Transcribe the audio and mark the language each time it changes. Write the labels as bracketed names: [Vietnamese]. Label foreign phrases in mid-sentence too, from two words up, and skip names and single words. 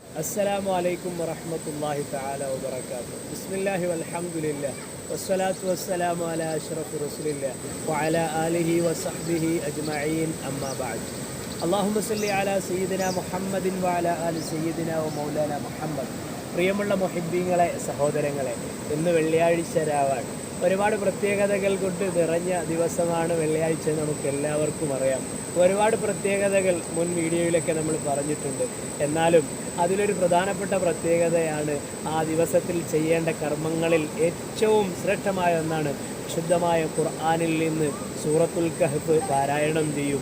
[Arabic] السلام عليكم ورحمة الله تعالى وبركاته. بسم الله والحمد لله والصلاة والسلام على أشرف رسول الله وعلى آله وصحبه أجمعين أما بعد. اللهم صل على سيدنا محمد وعلى آل سيدنا ومولانا محمد. [Malayalam] പ്രിയമുള്ള മുഹിബ്ബീങ്ങളെ, സഹോദരങ്ങളെ, ഇന്ന് വെള്ളിയാഴ്ച രാവാണ്. ഒരുപാട് പ്രത്യേകതകൾ കൊണ്ട് നിറഞ്ഞ ദിവസമാണ് വെള്ളിയാഴ്ച. നമുക്ക് എല്ലാവർക്കും അറിയാം. ഒരുപാട് പ്രത്യേകതകൾ മുൻ വീഡിയോയിലൊക്കെ നമ്മൾ പറഞ്ഞിട്ടുണ്ട്. എന്നാലും അതിലൊരു പ്രധാനപ്പെട്ട പ്രത്യേകതയാണ് ആ ദിവസത്തിൽ ചെയ്യേണ്ട കർമ്മങ്ങളിൽ ഏറ്റവും ശ്രേഷ്ഠമായ ഒന്നാണ് ശുദ്ധമായ ഖുർആനിൽ നിന്ന് സൂറത്തുൽ കഹ്ഫ് പാരായണം ചെയ്യുക.